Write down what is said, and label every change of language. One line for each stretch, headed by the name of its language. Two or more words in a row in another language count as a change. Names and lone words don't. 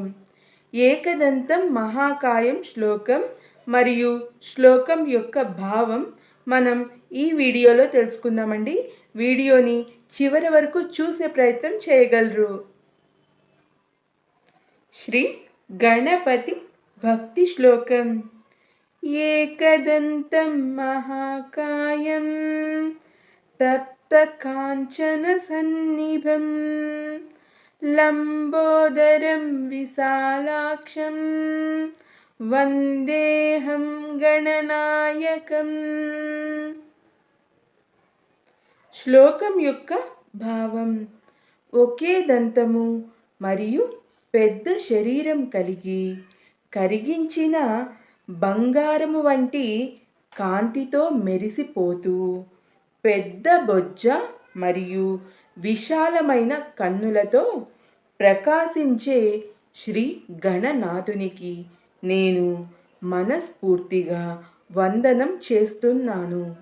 Telugu: ఏకదంతం మహాకాయం శ్లోకం మరియు శ్లోకం యొక్క భావం మనం ఈ వీడియోలో తెలుసుకుందామండి. వీడియోని చివరి వరకు చూసే ప్రయత్నం చేయగలరు. శ్రీ గణపతి భక్తి శ్లోకం.
Sanskrit: एकदन्तं महाकायं तप्तकाञ्चनसन्निभं लम्बोदरं विशालाक्षं वन्देऽहं गणनायकम्.
Telugu: శ్లోకం యొక్క భావం: ఒకే దంతము మరియు పెద్ద శరీరం కలిగి కరిగించిన బంగారము వంటి కాంతితో మెరిసిపోతూ పెద్ద బొజ్జ మరియు విశాలమైన కన్నులతో ప్రకాశించే శ్రీ గణనాథునికి నేను మనస్ఫూర్తిగా వందనం చేస్తున్నాను.